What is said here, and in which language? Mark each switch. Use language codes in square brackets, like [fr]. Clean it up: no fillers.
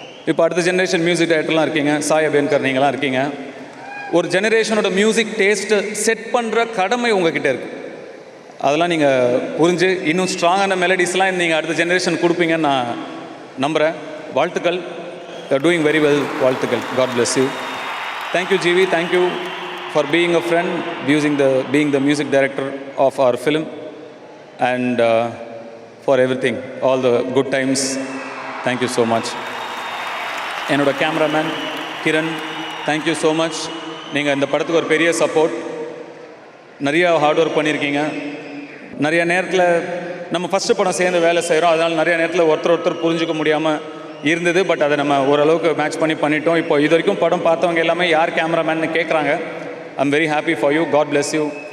[ta] இப்போ அடுத்த generation music டைரக்டர்லாம் இருக்கீங்க, சாய் அபியன்கர் நீங்களாம் இருக்கீங்க. ஒரு ஜெனரேஷனோட மியூசிக் டேஸ்ட்டை செட் பண்ணுற கடமை உங்ககிட்ட இருக்குது. அதெல்லாம் நீங்கள் புரிஞ்சு இன்னும் ஸ்ட்ராங்கான மெலடிஸ்லாம் நீங்கள் அடுத்த ஜென்ரேஷன் கொடுப்பீங்கன்னு நான் நம்புகிறேன். வாழ்த்துக்கள். [en] You are doing very well. [ta] வாழ்த்துக்கள். God bless you. Thank you GV. [en] Thank you for being a friend, being the music director of our film, and for everything, all the good times. Thank you so much. என்னோட cameraman Kiran, thank you so much. [ta] நீங்கள் இந்த படத்துக்கு ஒரு பெரிய support, நிறையா hard work பண்ணியிருக்கீங்க. நிறைய நேரத்தில் நம்ம ஃபஸ்ட்டு படம் சேர்ந்து வேலை செய்கிறோம், அதனால் நிறைய நேரத்தில் ஒருத்தர் புரிஞ்சிக்க முடியாமல் இருந்தது. பட் அதை நம்ம ஓரளவுக்கு மேட்ச் பண்ணிட்டோம். இப்போ இது வரைக்கும் படம் பார்த்தவங்க எல்லாமே யார் கேமராமேன்னு கேட்குறாங்க. [en] I'm very happy for you. [ta] God bless you.